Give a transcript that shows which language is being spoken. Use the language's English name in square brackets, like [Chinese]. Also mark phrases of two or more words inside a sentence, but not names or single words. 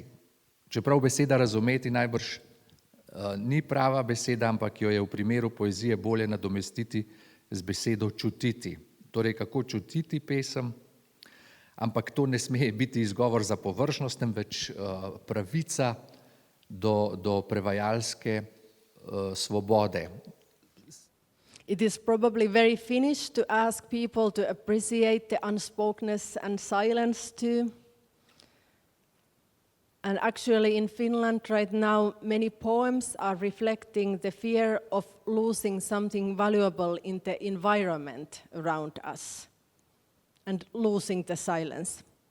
[Slovenian] Čeprav beseda razumeti najbrž ni prava beseda, ampak jo je v primeru poezije bolje nadomestiti z besedo čutiti. Torej, kako čutiti pesem, ampak to ne sme biti izgovor za površnost, temveč pravica do prevajalske svobode. [English] It is probably very Finnish to ask people to appreciate the unspokenness and silence too. And actually in Finland right now, many poems are reflecting the fear of losing something valuable in the environment around us and losing the silence.